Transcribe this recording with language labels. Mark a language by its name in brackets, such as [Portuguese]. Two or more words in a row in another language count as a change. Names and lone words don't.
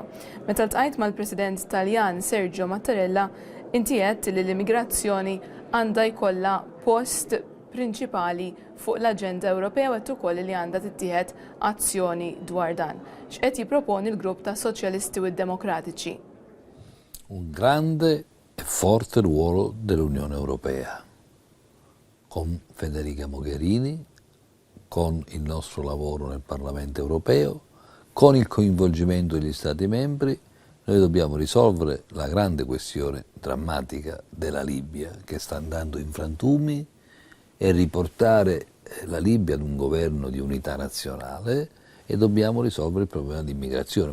[Maltese] Meta ltqajt mal-President Taljan Sergio Mattarella, inti qed li l-immigrazzjoni għandha jkollha post prinċipali fuq l-Aġenda Ewropea u qed ukoll li għandha tittieħed azzjoni dwar dan. X'qed jipproponi l-grupp ta' Soċjalisti u Demokratiċi? [Italian] Un grande e forte ruolo dell'Unione Europea, con Federica Mogherini, con il nostro lavoro nel Parlamento Europeo, con il coinvolgimento degli Stati membri, noi dobbiamo risolvere la grande questione drammatica della Libia, che sta andando in frantumi, e riportare la Libia ad un governo di unità nazionale, e dobbiamo risolvere il problema dell'immigrazione.